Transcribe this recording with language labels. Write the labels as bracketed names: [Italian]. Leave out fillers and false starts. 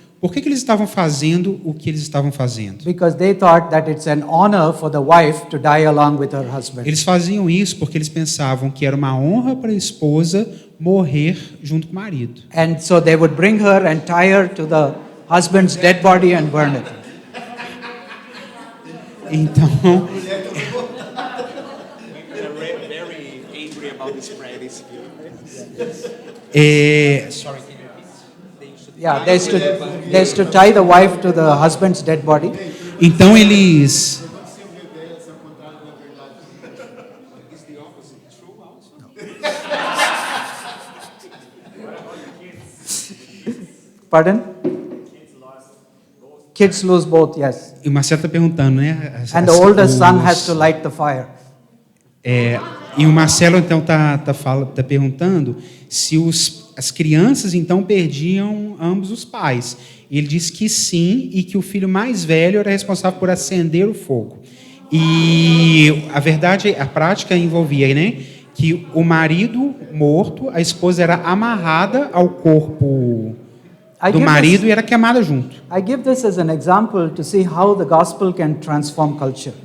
[Portuguese] Por que eles estavam fazendo o que eles estavam fazendo? [English] Because they thought that it's an honor for the wife to die along with her husband. [Portuguese] Eles faziam isso porque eles pensavam que era uma honra para a esposa morrer junto com o marido. [English] And so they would bring her and tie her to the husband's dead body and burn it. [Portuguese] Então, [English] Very angry about this practice. sorry, can you repeat? Yeah, they used to tie the wife to the husband's dead body. [Portuguese] Então eles [English] Pardon? Kids lose both, yes. [Portuguese] E o Marcelo está perguntando, né? [English] And the oldest son has to light the fire. [Portuguese] E o Marcelo então tá perguntando se as crianças então perdiam ambos os pais. E ele diz que sim, e que o filho mais velho era responsável por acender o fogo. E a verdade, a prática envolvia, né, que o marido morto, a esposa era amarrada ao corpo do marido e era queimada junto. [English] I give this as an example to see how the gospel can transform culture.